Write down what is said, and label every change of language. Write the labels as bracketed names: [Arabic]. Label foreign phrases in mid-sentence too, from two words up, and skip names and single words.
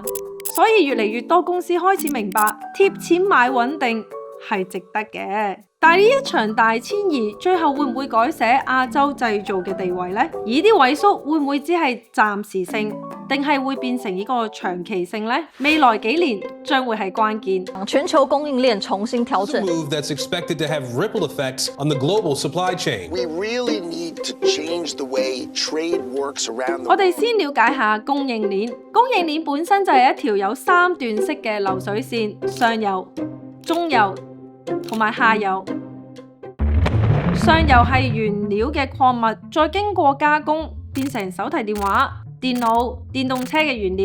[Cantonese] 所以越嚟越多公司開始明白，貼錢買穩定係值得嘅。但係呢一場大遷移，最後會唔會改寫亞洲製造嘅地位呢？而啲萎縮會唔會只係暫時性，定係會變成一個長期性呢？未來幾年將會係關鍵。全球供應鏈重新調整。 [English] Move that's expected to have ripple effects on the global supply chain. We really need to change the way trade works around the world. [Cantonese] 我哋先了解下供應鏈。供應鏈本身就係一條有3段式嘅流水線，上游、中游同埋下游。上游係原料嘅礦物，再經過加工變成手提電話、電腦、電動車嘅原料。